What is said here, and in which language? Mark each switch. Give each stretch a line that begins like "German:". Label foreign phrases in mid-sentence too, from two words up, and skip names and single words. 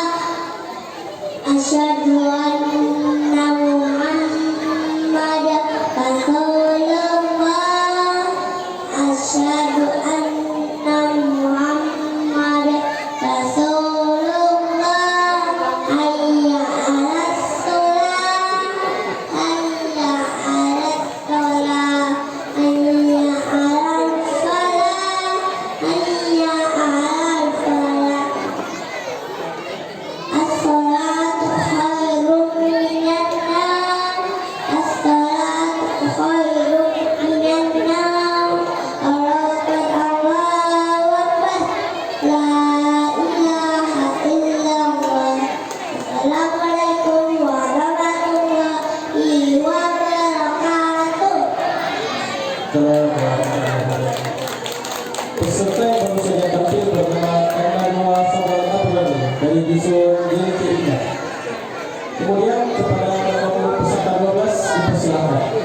Arabic: أشهد أن محمدا رسول الله. أشهد أن محمدا رسول الله. حي على الصلاة، حي على الصلاة، حي على الصلاة، حي على الصلاة. الصلاة خير من النوم. الصلاة خير من النوم. الله أكبر، الله أكبر. لا إله إلا الله. السلام عليكم ورحمة الله وبركاته.
Indonesian: Peserta yang baru saja tampil bernama Kananwa Sabarapurani dari dusun Gili. Kemudian kepada nomor peserta 12 dipersilakan.